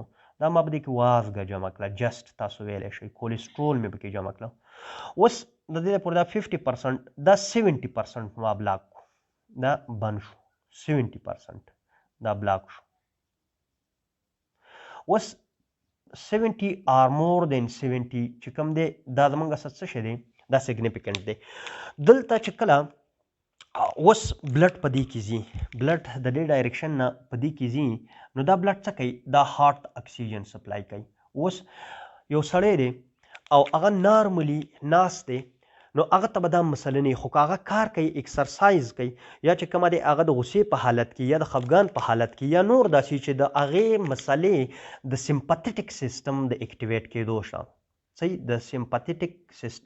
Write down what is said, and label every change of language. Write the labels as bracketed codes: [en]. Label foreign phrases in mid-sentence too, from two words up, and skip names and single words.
[ps] دا ما په دې کې وازګه جمع کړه، جست تاسو ویلی شئ کولیسټرول مې پکې جمع کړه. اوس د دې لپاره دا 50%، دا 70% ما بلاک کو، دا بند شو، 70% دا بلاک شو. اوس 70 [en] or more than [ps] 70 چې کوم دی دا زمونږ سره څه شی دی؟ دا سیګنیفیکنټ دی. دلته چې کله اوس بلډ په دې کې ځي، بلډ د دې ډایرکشن نه په دې کې ځي، نو دا بلډ څه کوي؟ دا هارت اکسیجن سپلای کوي. اوس یو سړی دی او هغه نارملی ناست دی، نو هغه ته به دا مسله نه وي، خو که هغه کار کوي، اکسرسایز کوي، یا چې کومه دی هغه د غصې په حالت کې یا د خفګان په حالت کې یا نور داسې چې د هغې مسلې د [en] sympathetic system [ps] د اکټیویټ کېدو شته، صحیح، د سمپاتیټک